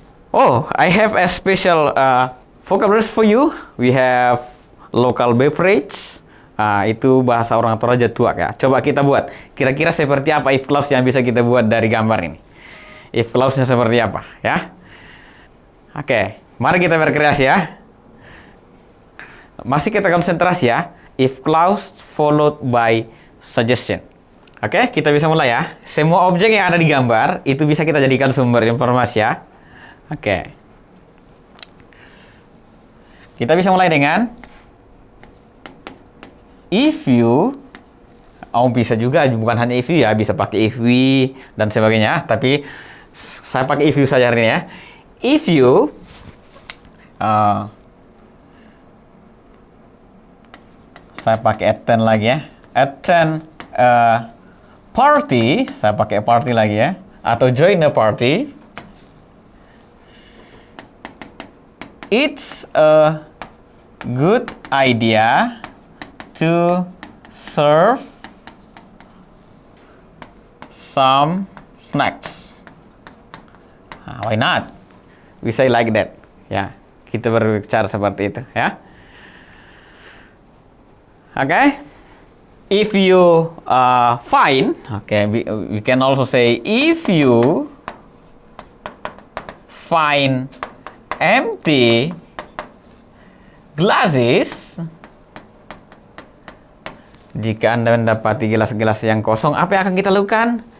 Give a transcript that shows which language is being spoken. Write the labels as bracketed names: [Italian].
[English] Oh, I have a special vocabulary for you. We have local beverage. [Indonesian] Itu bahasa orang Toraja Tuak ya. Coba kita buat. Kira-kira seperti apa if clause yang bisa kita buat dari gambar ini? If clause-nya seperti apa ya? Oke, mari kita berkreasi ya. Masih kita konsentrasi ya. [English] If clause followed by suggestion. [Indonesian] Oke, kita bisa mulai ya. Semua objek yang ada di gambar itu bisa kita jadikan sumber informasi ya. Oke. Kita bisa mulai dengan if you. Oh, bisa juga bukan hanya if you ya, bisa pakai if we dan sebagainya, tapi saya pakai if you saja hari ini ya. [English] If you [Indonesian] saya pakai attend lagi ya. [English] Attend party, [Indonesian] saya pakai party lagi ya, atau [English] join the party. It's a good idea to serve some snacks. Why not? We say like that. [Indonesian] Ya, kita berbicara seperti itu ya. [English] Okay? If you find, okay, we can also say if you find empty glasses. [Indonesian] Jika Anda mendapati gelas-gelas yang kosong, apa yang akan kita lakukan?